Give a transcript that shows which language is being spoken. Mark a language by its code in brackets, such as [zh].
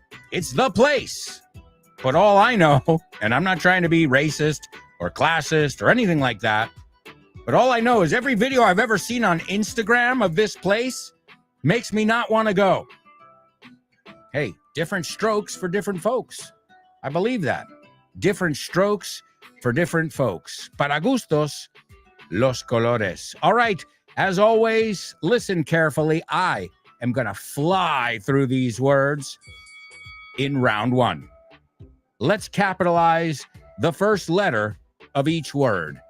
[en] It's the place. But all I know, and I'm not trying to be racist or classist or anything like that, but all I know is every video I've ever seen on Instagram of this place makes me not want to go. Hey, different strokes for different folks. I believe that. Different strokes for different folks. [es] Para gustos, los colores. [en] All right, as always, listen carefully. I am going to fly through these words in round one. Let's capitalize the first letter of each word.